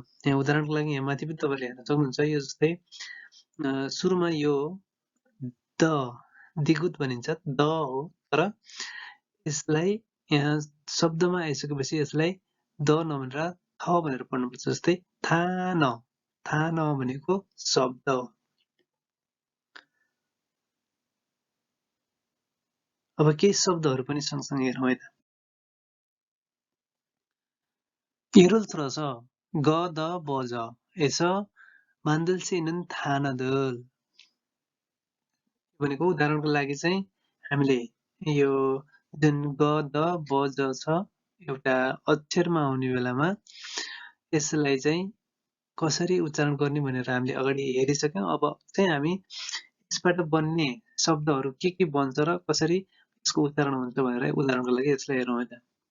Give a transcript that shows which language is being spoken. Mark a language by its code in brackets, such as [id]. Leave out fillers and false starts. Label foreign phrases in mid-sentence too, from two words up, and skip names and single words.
[ne] यहाँ उदाहरणको लागि यहाँ माथि पनि तपाईँले हेर्न सक्नुहुन्छ। यो जस्तै सुरुमा यो द दिगुत भनिन्छ, द हो, तर यसलाई यहाँ शब्दमा आइसकेपछि यसलाई द नभनेर थ भनेर पढ्नुपर्छ। जस्तै थान, थान भनेको शब्द हो। अब केही शब्दहरू पनि सँगसँगै हेरौँ है त। [ko] 예를 들어서 ग द ब ज 에서 만들 수 있는 단어들 [ne] भनेको उदाहरणको लागि चाहिँ हामीले यो जुन ग द ब ज छ एउटा अक्षरमा आउने बेलामा यसलाई चाहिँ कसरी उच्चारण गर्ने भनेर हामीले अगाडि हेरिसक्यौँ। अब चाहिँ हामी यसबाट बन्ने शब्दहरू के बन्छ र कसरी यसको उच्चारण हुन्छ भनेर उदाहरणको लागि यसलाई हेरौँ है त।